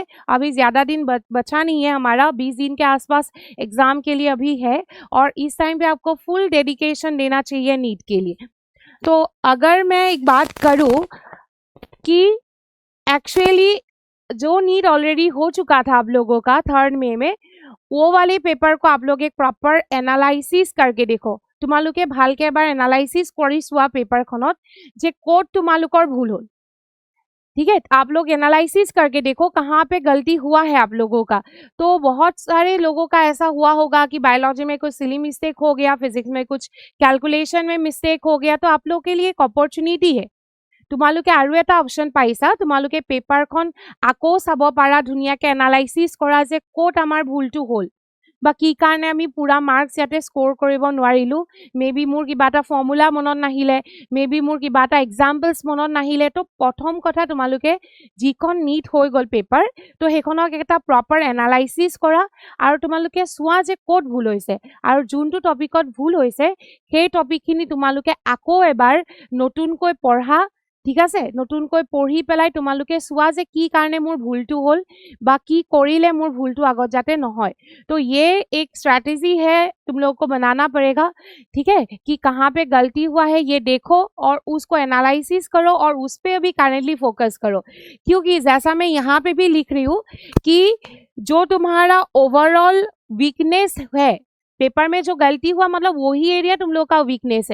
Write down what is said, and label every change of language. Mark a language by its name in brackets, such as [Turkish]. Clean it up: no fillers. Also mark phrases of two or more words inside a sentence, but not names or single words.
[Hindi] अभी ज़्यादा दिन बचा नहीं है, हमारा 20 दिन के आसपास एग्ज़ाम के लिए अभी है और इस टाइम पे आपको [English] full dedication [Hindi] देना चाहिए नीट के लिए। तो अगर मैं एक बात करूँ कि एक्चुअली जो नीट ऑलरेडी हो चुका था आप लोगों का 3rd मई में, वो वाले पेपर को आप लोग एक [English] proper analysis [Hindi] करके देखो। [Assamese] তোমালোকে ভালকে এবাৰ এনালাইসিস কৰি চোৱা পেপাৰখনত যে ক'ত তোমালোকৰ ভুল হ'ল। [Hindi] ठीक है, आप लोग एनालिसिस करके देखो कहाँ पे गलती हुआ है आप लोगों का। तो बहुत सारे लोगों का ऐसा हुआ होगा कि बायोलॉजी में कुछ [English] silly mistake [Hindi] हो गया, फिजिक्स में कुछ कैलकुलेशन में मिस्टेक हो गया, तो आप लोग के लिए एक अपॉर्चुनिटी है। [Assamese] তোমালোকে আৰু এটা অপশন পাইছা, তোমালোকে পেপাৰখন আকৌ চাব পাৰা, ধুনীয়াকে এনালাইসিস কৰা যে ক'ত আমাৰ ভুলটো হ'ল বা কি কাৰণে আমি পুৰা মাৰ্কস ইয়াতে স্কোৰ কৰিব নোৱাৰিলো। মেবি মোৰ কিবা এটা ফৰ্মুলা মনত নাহিলে, মেবি মোৰ কিবা এটা এক্সাম্পলছ মনত নাহিলে। তো প্ৰথম কথা তোমালোকে যিখন নীট হৈ গ'ল পেপাৰ, তো সেইখনক এটা [English] proper analysis [Assamese] কৰা আৰু তোমালোকে চোৱা যে ক'ত ভুল হৈছে আৰু যোনটো টপিকত ভুল হৈছে সেই টপিকখিনি তোমালোকে আকৌ এবাৰ নতুনকৈ পঢ়া। ঠিক আছে, নতুনকৈ পঢ়ি পেলাই তোমালোকে চোৱা যে কি কাৰণে মোৰ ভুলটো হ'ল বা কি কৰিলে মোৰ ভুলটো আগত যাতে নহয়। [Hindi] तो ये एक स्ट्रैटेजी है, तुम लोगों को बनाना पड़ेगा। ठीक है, कि कहाँ पे गलती हुआ है ये देखो और उसको एनालिसिस करो और उस पे अभी [English] currently focus [Hindi] करो। क्योंकि जैसा मैं यहाँ पे भी लिख रही हूँ कि जो तुम्हारा [English] overall weakness [Hindi] है पेपर में, जो गलती हुआ मतलब वही एरिया तुम लोग का वीकनेस है।